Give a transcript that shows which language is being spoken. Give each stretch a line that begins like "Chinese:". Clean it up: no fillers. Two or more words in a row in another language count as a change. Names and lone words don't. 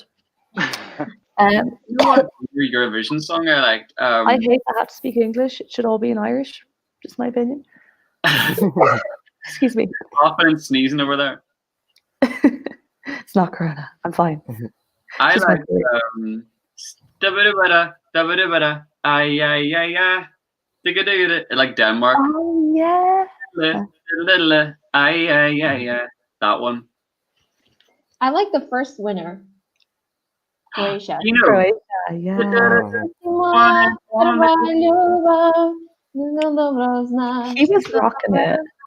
English: You know what your Eurovision song I liked? I hate to have to speak English. It should all be in Irish. Just my opinion. Excuse me. Coughing and sneezing over there. It's not Corona. I'm fine. I Just my like da-ba-da-ba-da, ay, ay, ay, ay, digga-digga-da, like Denmark. Oh yeah. Ay, ay, ay, ay. That one. I like the first winner, Croatia. You know, Croatia, yeah. He was rocking it.